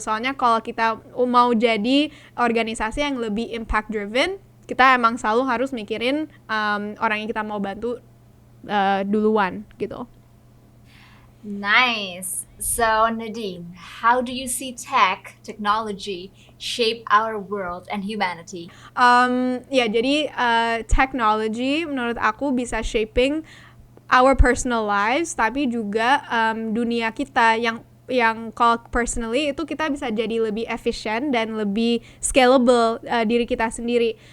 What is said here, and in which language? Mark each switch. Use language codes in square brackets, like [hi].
[id] Soalnya kalau kita mau jadi organisasi yang lebih impact driven, kita emang selalu harus mikirin orang yang kita mau bantu duluan gitu. [en] Nice. So Nadine, how do you see technology shape our world and humanity? [id] Ya, jadi technology menurut aku bisa [en] shaping our personal lives, [id] tapi juga dunia kita yang kalau personally itu kita bisa jadi lebih efisien dan lebih scalable diri kita sendiri.